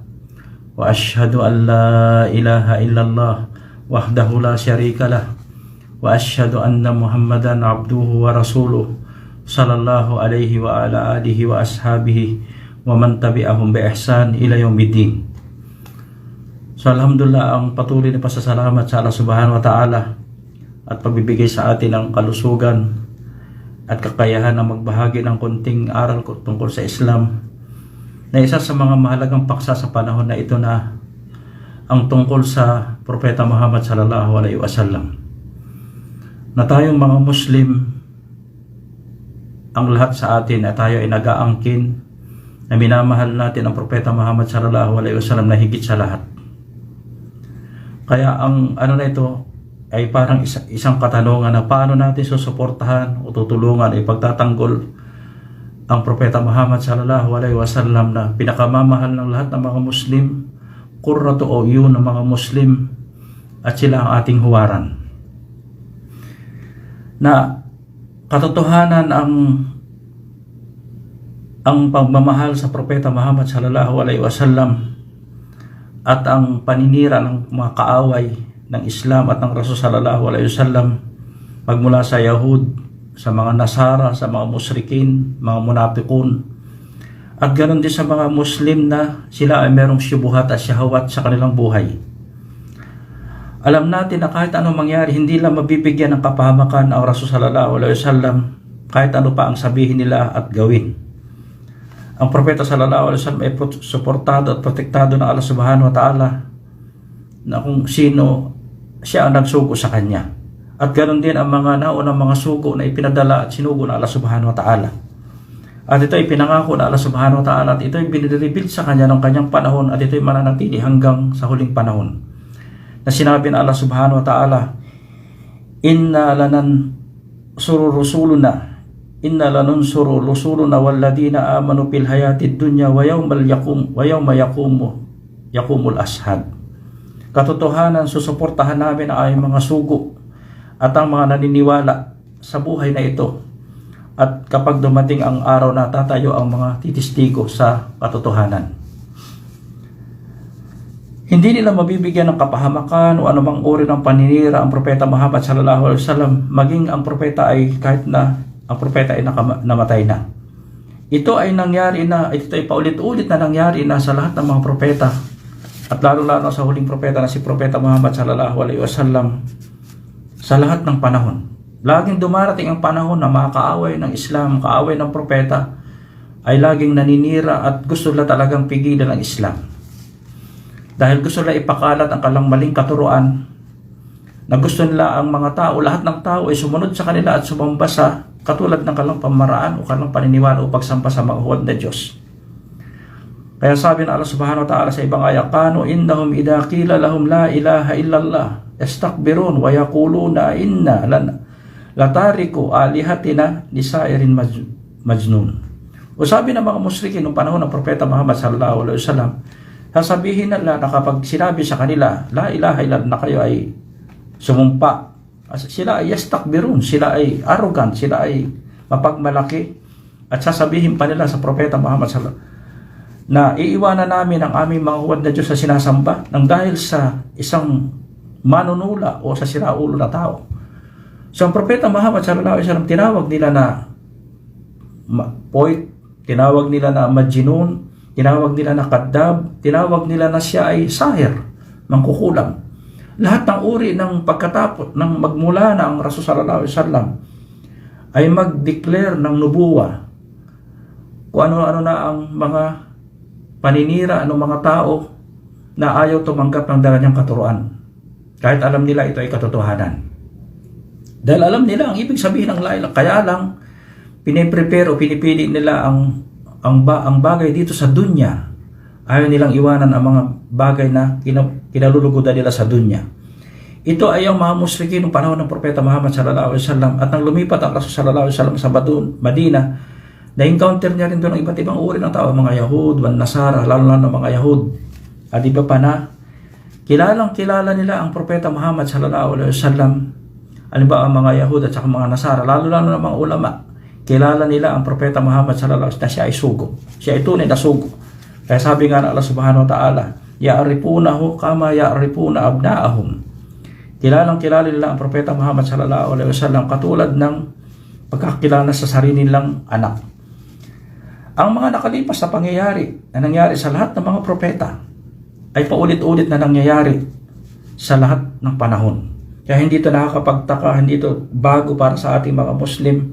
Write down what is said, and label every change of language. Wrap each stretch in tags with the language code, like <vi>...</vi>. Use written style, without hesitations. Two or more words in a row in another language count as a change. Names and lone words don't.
<ar>وأشهد أن لا إله إلا الله وحده لا شريك له وأشهد أن محمدا عبده ورسوله صلى الله عليه وعلى آله وأصحابه ومن تبعهم بإحسان إلى يوم الدين. So alhamdulillah,</ar> <tl>ang patuloy na pasasalamat sa Allah</tl> <ar>سبحانه وتعالى</ar> <tl>at pagbibigay sa atin ng kalusugan at kakayahan na magbahagi ng konting aral tungkol sa Islam, na isa sa mga mahalagang paksa sa panahon na ito na ang tungkol sa Propeta Muhammad</tl> <ar>صلى الله عليه وسلم,</ar> <tl>na tayong mga Muslim, ang lahat sa atin ay tayo ay nag-aangkin na minamahal natin ang Propeta Muhammad</tl> <ar>صلى الله عليه وسلم</ar> <tl>na higit sa lahat. Kaya ang na ito ay parang isang katanungan na paano natin susuportahan o tutulungan ay pagtatanggol ang Propeta Muhammad</tl> <ar>صلى الله عليه وسلم</ar> <tl>na pinakamamahal ng lahat ng mga Muslim,</tl> <ar>قرة عيون</ar> <tl>ng mga Muslim, at sila ang ating huwaran. Na katotohanan ang pagmamahal sa Propeta Muhammad</tl> <ar>صلى الله عليه وسلم</ar> <tl>at ang paninira ng mga kaaway ng Islam at ng Rasul</tl> <ar>صلى الله عليه وسلم,</ar> <tl>magmula sa Yahud, sa mga Nasara, sa mga musyrikin, mga munapikun, at ganoon din sa mga Muslim na sila ay merong syubuhat at syahwat sa kanilang buhay. Alam natin na kahit anong mangyari, hindi lang mabibigyan ng kapahamakan ang Rasul</tl> <ar>صلى الله عليه وسلم</ar> <tl>kahit ano pa ang sabihin nila at gawin. Ang Propeta</tl> <ar>صلى الله عليه وسلم</ar> <tl>ay suportado at protektado ng Allah</tl> <ar>سبحانه وتعالى,</ar> <tl>na kung sino siya ang nagsugo sa kanya. At ganoon din ang mga naunang mga sugo na ipinadala at sinugo ng Allah</tl> <ar>سبحانه وتعالى.</ar> <tl>At ito ay pinangako ng Allah</tl> <ar>سبحانه وتعالى,</ar> <tl>at ito ay binireveal sa kanya ng kanyang panahon, at ito ay mananatili hanggang sa huling panahon. Na sinabi ng Allah</tl> <ar>سبحانه وتعالى, إنا لننصر رسلنا والذين آمنوا في الحياة الدنيا ويوم يقوم الأشهاد.</ar> <tl>Katotohanan, susuportahan namin ang aming mga sugo at ang mga naniniwala sa buhay na ito, at kapag dumating ang araw na tatayo ang mga titistigo sa katotohanan. Hindi nila mabibigyan ng kapahamakan o anumang uri ng paninira ang Propeta Muhammad</tl> <ar>صلى الله عليه وسلم,</ar> <tl>maging ang propeta ay kahit na ang propeta ay namatay na. Ito ay nangyari na, ito ay paulit-ulit na nangyari na sa lahat ng mga propeta, at lalo-lalo sa huling propeta na si Propeta Muhammad</tl> <ar>صلى الله عليه وسلم.</ar> <tl>Sa lahat ng panahon, laging dumarating ang panahon na mga kaaway ng Islam, kaaway ng propeta, ay laging naninira at gusto nila talagang pigilan ang Islam. Dahil gusto nila ipakalat ang kalang maling katuruan, na gusto nila ang mga tao, lahat ng tao ay sumunod sa kanila at sumamba sa katulad ng kalang pamaraan o kalang paniniwala o pagsampa sa mga huwad na Diyos. Kaya sabi ng Allah</tl> <ar>سبحانه وتعالى</ar> <tl>sa ibang ayat,</tl> <ar>كانوا إنهم إذا قيل لهم لا إله إلا الله يستكبرون ويقولون أئنا لتاركو آلهتنا لشاعر مجنون.</ar> <tl>O sabi ng mga musyrikin noong panahon ng Propeta Muhammad</tl> <ar>صلى الله عليه وسلم,</ar> <tl>sasabihin nila na kapag sinabi sa kanila</tl> <ar>لا إله إلا الله,</ar> <tl>na kayo ay sumumpa, sila ay yastakbirun, sila ay arrogant, sila ay mapagmalaki, at sasabihin pa nila sa Propeta Muhammad</tl> <ar>صلى الله عليه وسلم</ar> <tl>na iiwanan namin ang aming mga huwad na Diyos sa sinasamba nang dahil sa isang manunula o sa siraulo na tao. So ang Propeta Muhammad</tl> <ar>صلى الله عليه وسلم,</ar> <tl>tinawag nila na poet, tinawag nila na majnun, tinawag nila na kadab, tinawag nila na siya ay sahir, mangkukulam. Lahat ng uri ng pagkatapos ng magmula na ang Rasul</tl> <ar>صلى الله عليه وسلم</ar> <tl>ay mag-declare ng nubuwa, kung ano-ano na ang mga paninira ng mga tao na ayaw tumanggap ng dala niyang katuruan, kahit alam nila ito ay katotohanan. Dahil alam nila ang ibig sabihin ng</tl> <ar>لا إله,</ar> <tl>kaya lang piniprepare o pinipili nila ang bagay dito sa dunya. Ayaw nilang iwanan ang mga bagay na kinalulugodan nila sa dunya. Ito ay ang mga musyrikin noong panahon ng Propeta Muhammad</tl> <ar>صلى الله عليه وسلم,</ar> <tl>at nang lumipat ang Rasul</tl> <ar>صلى الله عليه وسلم</ar> <tl>sa Madina, na-encounter niya rin doon ang iba't ibang uri ng tao, mga Yahud, mga Nasara, lalo ng mga Yahud. At iba pa na, kilala nila ang Propeta Muhammad</tl> <ar>صلى الله عليه وسلم.</ar> <tl>Ano ba ang mga Yahud at saka mga Nasara, lalo ng mga ulama, kilala nila ang Propeta Muhammad</tl> <ar>صلى الله عليه وسلم</ar> <tl>na siya ay sugo. Siya ay tunay na sugo. Kaya sabi nga ng Allah</tl> <ar>سبحانه وتعالى, يعرفونه كما يعرفون أبناءهم.</ar> <tl>Kilala nila ang Propeta Muhammad</tl> <ar>صلى الله عليه وسلم</ar> <tl>katulad ng pagkakilala sa sarili nilang anak. Ang mga nakalipas na pangyayari na nangyari sa lahat ng mga propeta ay paulit-ulit na nangyayari sa lahat ng panahon. Kaya hindi ito nakakapagtaka, hindi ito bago para sa ating mga Muslim.</tl>